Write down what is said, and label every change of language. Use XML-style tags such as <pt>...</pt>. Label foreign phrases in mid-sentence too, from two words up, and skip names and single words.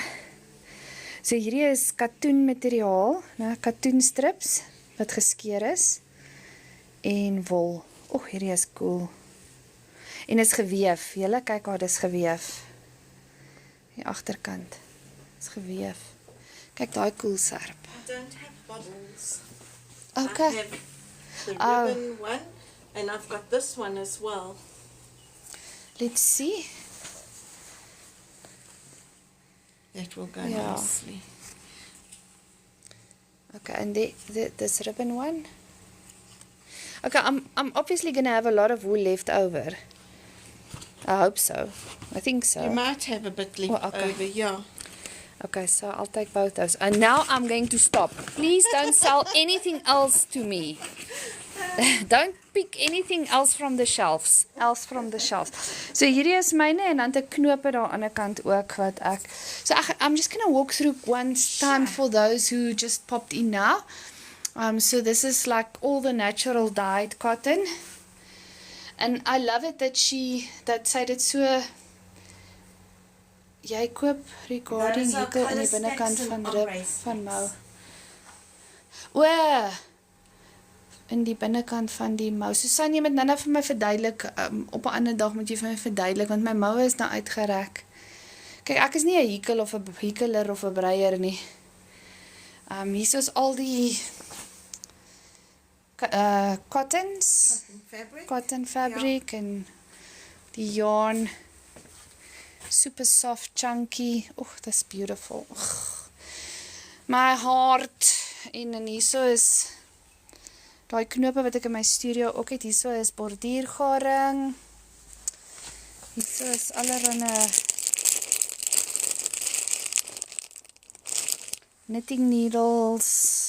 <af>So hierdie is katoen materiaal, katoen strips wat geskeur is en wol. O, hierdie is cool. En is geweef. Julle kyk haar, dis geweef. Die agterkant is geweef. Kyk daai cool serp.</af> <en>I don't have bubbles. Okay. I have the ribbon one and I've got this one as well. Let's see. That will go nicely. Okay, and this ribbon one. Okay, I'm obviously going to have a lot of wool left over. I hope so. I think so. You might have a bit left over, yeah. Okay, so I'll take both those. And now I'm going to stop. Please don't sell anything else to me. Don't pick anything else from the shelves.</en> <af>So hierdie is myne en dan 'n knope daar aan die kant ook wat ek.</af> <en>So I'm just going to walk through one time for those who just popped in now. So this is like all the natural dyed cotton. And I love it that</en> <af>sy dit so jy koop recording hekel in die binnekant van rib van mou. In die binnekant van die mou. Susan, jy moet nou vir my verduidelik, op 'n ander dag moet jy vir my verduidelik, want my moue is nou uitgerek. Kyk, ek is nie 'n hekel of 'n hekeler of 'n breier nie. Hier is al die</af> <en>cotton fabric</en> <af>en die yarn.</af> <en>Super soft, chunky. Oh, that's beautiful. My heart.</en> <af>En hierso is daai knope wat ek in my studio ook het. Hierso is borduurgaring. Hierso is allerhande</af> <en>knitting needles.</en>